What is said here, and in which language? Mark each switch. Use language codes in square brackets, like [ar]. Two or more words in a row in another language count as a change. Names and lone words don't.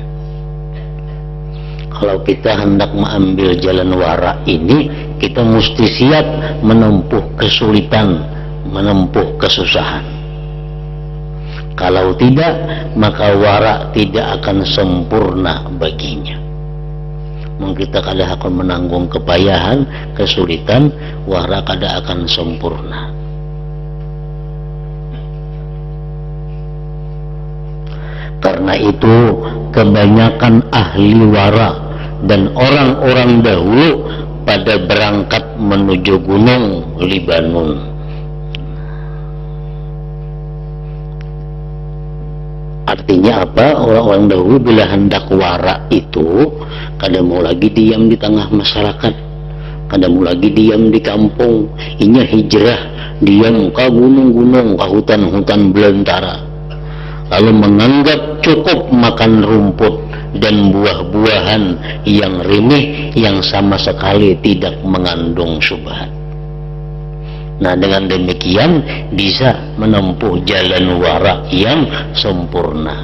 [id] Kalau kita hendak mengambil jalan wara ini, kita mesti siap menempuh kesulitan, menempuh kesusahan. Kalau tidak, maka wara tidak akan sempurna baginya. [bjn] Kita kada akan menanggung kepayahan, kesulitan, wara kada akan sempurna. [id] Karena itu kebanyakan ahli wara dan orang-orang dahulu pada berangkat menuju gunung Libanon. Artinya apa? [bjn] Orang-orang dahulu bila hendak wara itu kada mau lagi diam di tengah masyarakat, kada mau lagi diam di kampung, inya hijrah, diam ke gunung-gunung, ke hutan-hutan belantara, lalu menganggap cukup makan rumput dan buah-buahan yang remeh yang sama sekali tidak mengandung syubhat. [id] Nah, dengan demikian bisa menempuh jalan wara yang sempurna.